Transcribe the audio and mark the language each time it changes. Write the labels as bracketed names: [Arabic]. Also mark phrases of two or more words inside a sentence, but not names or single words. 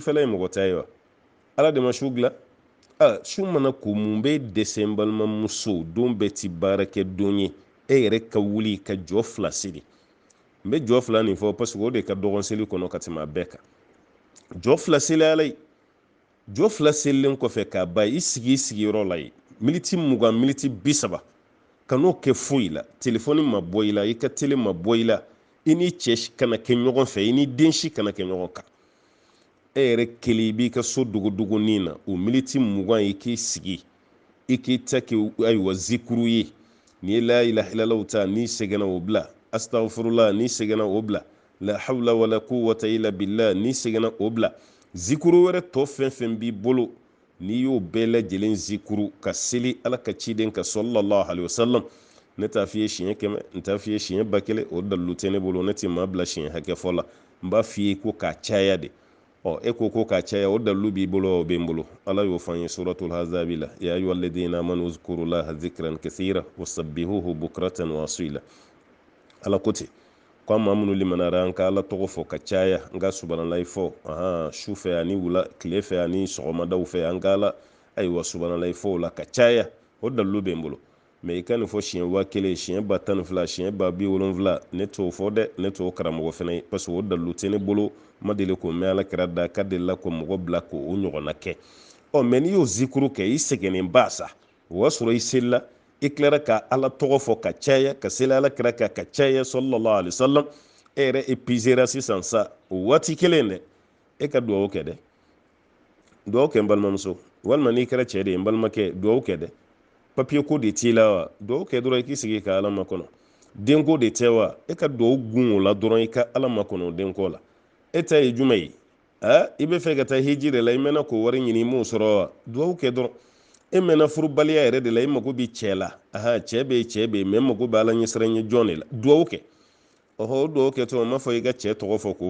[Bambara] ye mɔgɔ ta ye wa ala de ma su dilan su mana ko mun bɛ dɛsɛ n balimamuso don bɛɛ ti baara kɛ don ye e yɛrɛ ka wuli ka jɔ fila siri n bɛ jɔ fila nin fɔ parce que o de ka dɔgɔn seli kɔnɔ ka tɛmɛ a bɛɛ kan jɔ fila seli ala ye jɔ fila selilen kɔfɛ k'a ba i sigi i sigiyɔrɔ la ye miniti 20 miniti 30 ka n'o kɛ foyi la telefɔni ma bɔ i la i ka tele ma bɔ i la i ni cɛ kana kɛ ɲɔgɔn fɛ i ni den si kana kɛ ɲɔgɔn kan e yɛrɛ kelen i b'i ka so dogodogonin na o miniti 20 i k'i sigi i k'i ta kɛ ayiwa zikuru ye ni ye [Arabic] لا إله إلا الله [Bambara] ta n'i sɛgɛnna o bila astaghfirullah n'i sɛgɛnna o bila [Arabic] لا حول ولا قوة إلا بالله [Bambara] n'i sɛgɛnna o bila zikuru wɛrɛ tɔ fɛn fɛn b'i bolo n'i y'o bɛɛ lajɛlen zikuru ka seli ala ka ciden ka [Arabic] صلى الله عليه وسلم [Bambara] ne t'a f'i ye siɲɛ 100 n t'a f'i ye siɲɛ 1000 o dalilu tɛ ne bolo ne tɛ maa bila siɲɛ hakɛ fɔ la n b'a f'i ye ko k'a caya de e ko k'a caya o dalilu b'i bolo o bɛ n bolo ala y'o fɔ an ye [Arabic] سورة الأحزاب [Bambara] la [Arabic] يا أيها الذين آمنوا اذكروا الله ذكرا كثيرا وسبحوه بكرة وأصيلا [Bambara] ala ko ten ko maa minnu limanara an ka ala tɔgɔ fɔ ka caya n ka subhanalahi fɔ su fɛ ani wula tile fɛ ani sɔgɔmadaw fɛ an ka ala ayiwa subhanalahi fɔ la ka caya o dalilu bɛ n bolo mɛ i ka nin fɔ siɲɛ 1000 siɲɛ 102 siɲɛ 70 ne t'o fɔ dɛ ne t'o karamɔgɔ fɛnɛ ye parce que o dalilu tɛ ne bolo ma deli k'o mɛn ala kɛra da ka delila ko mɔgɔ bila k'o ɲɔgɔnna kɛ mɛ n'i y'o zikuru kɛ i sɛgɛnnen ba sa o y'a sɔrɔ i selila i tilara ka ala tɔgɔ fɔ ka caya ka seli ala kɛra ka caya [Arabic] صلى الله عليه وسلم [Bambara] e yɛrɛ épuisera sisan sa o waati kelen dɛ e ka duwawu kɛ dɛ duwawu kɛ n balimamuso walima n'i kɛra cɛ de ye n balimakɛ duwawu kɛ dɛ papiye ko de t'i la wa duwawu kɛ dɔrɔn i k'i sigi ka ala makɔnɔ denko de tɛ wa e ka duwawu gun o la dɔrɔn i ka ala makɔnɔ denko la e ta ye jumɛn ye i bɛ fɛ ka taa hiji de la i mɛnna k'o wari ɲini i m'o sɔrɔ wa duwawu kɛ dɔrɔn e mɛnna furubaliya yɛrɛ de la i mago bɛ cɛ la cɛ bɛ yen mɛ mago bɛ ala ɲɛsiranɲɛ jɔn de la duwawu kɛ o duwawu kɛ tuma ma fɔ i ka cɛ tɔgɔ fɔ k'o